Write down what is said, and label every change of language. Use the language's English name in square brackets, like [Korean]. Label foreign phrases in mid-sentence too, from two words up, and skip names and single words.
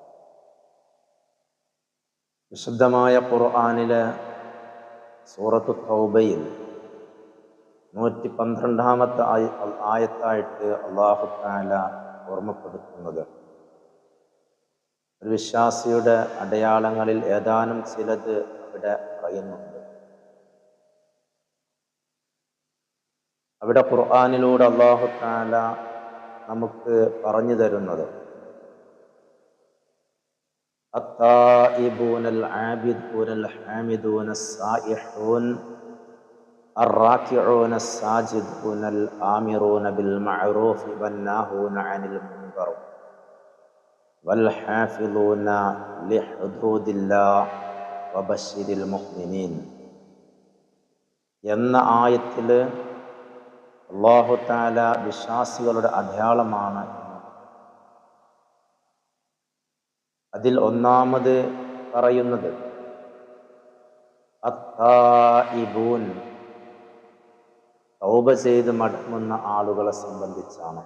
[Malayalam] വിശുദ്ധമായ ഖുർആനിലെ സൂറത്തു തൗബയിൽ 112-ാമത്തെ ആയത്തായിട്ട് [Arabic] الله تعالى [Malayalam] ഓർമ്മപ്പെടുത്തുന്നത് ഒരു വിശ്വാസിയുടെ അടയാളങ്ങളിൽ ഏതാനും ചിലത് അവിടെ പറയുന്നുണ്ട്. അവിടെ ഖുർആനിലൂടെ [Arabic] الله تعالى [Malayalam] നമുക്ക് പറഞ്ഞു തരുന്നത് [Arabic] التائبون العابدون الحامدون السائحون الراكعون الساجدون الآمرون بالمعروف والناهون عن المنكر والحافظون لحدود الله وبشر المؤمنين [Malayalam] എന്ന ആയത്തിൽ [Arabic] الله تعالى [Malayalam] വിശ്വാസികളുടെ അടയാളമാണ്. അതിൽ ഒന്നാമത് പറയുന്നത് അത്തായിബൂൻ, തൗബ ചെയ്ത് മടങ്ങുന്ന ആളുകളെ സംബന്ധിച്ചാണ്.